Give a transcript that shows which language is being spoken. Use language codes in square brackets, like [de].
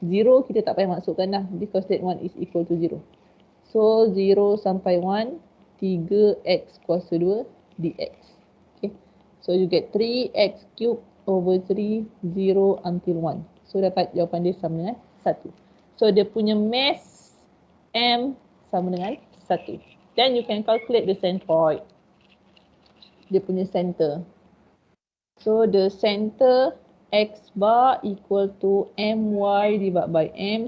[en] 0 [ms] kita tak payah masukkan dah [en] because that one is equal to 0. [ms] So 0 sampai 1, 3x kuasa 2 dx. Okay. [en] So you get 3x cube over 3, 0 until 1. [ms] So dapat jawapan dia sama dengan 1. So dia punya mass M sama dengan 1. [en] Then you can calculate the centroid. [ms] Dia punya center. [en] So the center x bar equal to my divided by m.